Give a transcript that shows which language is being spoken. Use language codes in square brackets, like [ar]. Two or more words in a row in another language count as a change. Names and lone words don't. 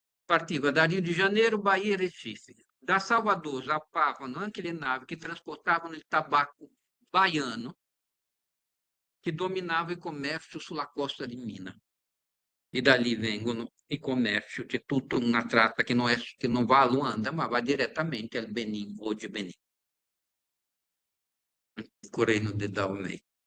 [it] partiva da Rio de Janeiro, Bahia e Recife. Da Salvador zarpavano anche le navi che trasportavano il tabacco baiano, che dominava il commercio sulla costa di Mina. E da lì vengono i commerci, c'è tutta una tratta che non va a Luanda, ma va direttamente al Benin, oggi Benin, il Regno del Dahomey.